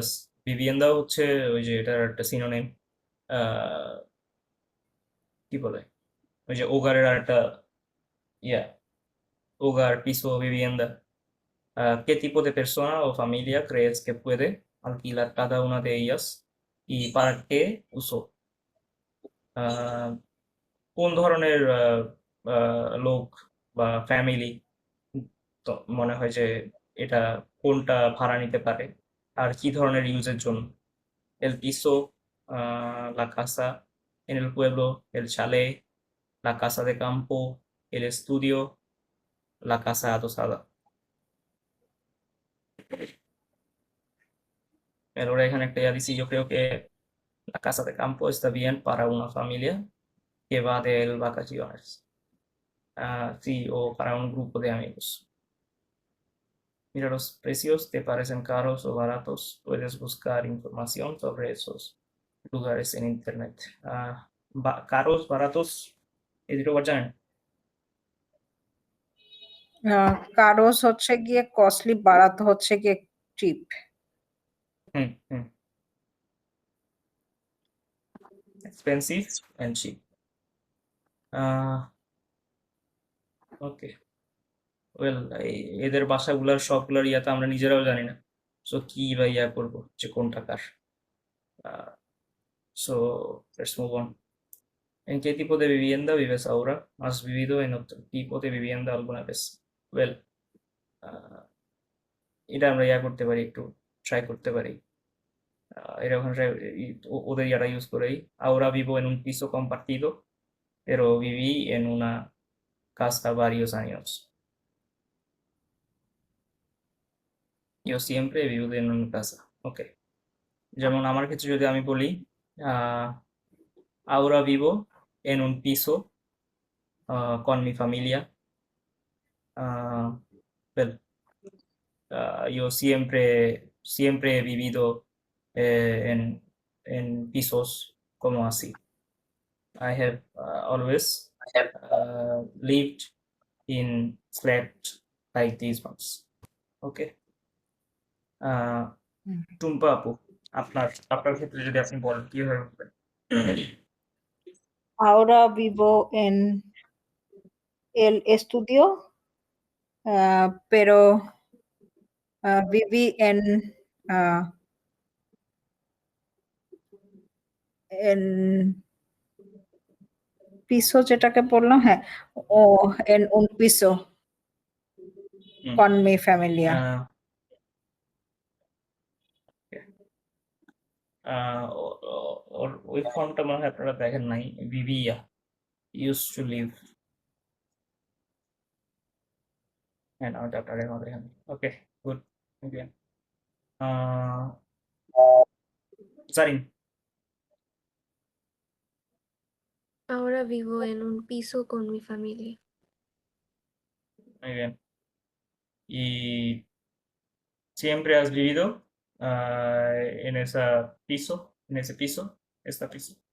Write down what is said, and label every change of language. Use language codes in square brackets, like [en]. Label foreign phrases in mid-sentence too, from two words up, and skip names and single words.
[bn] vivienda হচ্ছে ওই যে এটার একটা সিনোনিম, কি বলে, ওই যে ওগারের আর একটা ইয়া, [es] hogar, piso, vivienda. ¿Qué tipo de persona o familia crees que puede alquilar cada una de ellas y para qué uso? [bn] আহ, কোন ধরনের লোক বা ফ্যামিলি তো মনে হয় যে এটা কোনটা ভাড়া নিতে পারে আর কি ধরনের ইউজের জন্য? [es] el piso, la casa en el pueblo, el chalet, la casa de campo, el estudio, la casa adosada. Pero ahora [bn] eখানে একটা ইয়া দিছি, [es] yo creo que la casa de campo está bien para una familia que va de vacaciones. Sí, o para un grupo de amigos. Mira, los precios te parecen caros o baratos. Puedes buscar información sobre esos lugares en internet. Caros, baratos, [bn] এই দুটো word জানেন? কারোস হচ্ছে গিয়ে কস্টলি, বারাত হচ্ছে গিয়ে চিপ। [en] হুম হুম। expensive and cheap. [bn] ওকে, ওয়েল এদের বাসাগুলার সবগুলার ইয়াতে আমরা নিজেরাও জানি না, সো কি বা ইয়া করবো যে কোনটা কার। [en] so let's move on. [es] ¿En qué tipo de vivienda vives ahora? ¿Has vivido en otro tipo de vivienda alguna vez? [en] Well, [bn] এটা আমরা ইয়া করতে পারি, একটু ট্রাই করতে পারি। এটা ওখানে ওদের ইয়াটা ইউজ করেই, [es] ahora vivo en un piso compartido pero viví en una casa varios años. Yo siempre vivo en una casa. [bn] ওকে, যেমন আমার ক্ষেত্রে যদি আমি বলি [es] ahora vivo en un piso con mi familia. Ah, well, yo siempre he vivido en pisos como así. [en] I have always lived in flat like these ones. Okay. হুম। [bn] টুম্পা আপু, আপনার ক্ষেত্রে যদি আপনি বলেন কিভাবে বলবেন? [es] Ahora vivo en el estudio, pero viví en piso [bn] যেটাকে বললাম, হ্যাঁ, ও [es] en un piso হুম, con mi familia. [bn] আহ, ওর ওই ফর্মটা মনে হয় আপনারা দেখেন নাই। ভিভিয়া [en] use to live, [bn] হ্যাঁ না, ওটা আপনারা এখনো দেখেন। ওকে, গুড। জারিন। [es] Ahora vivo en un piso con mi familia. Muy bien. ¿Y siempre has vivido en ese piso? ¿En ese piso? ¿Esta piso?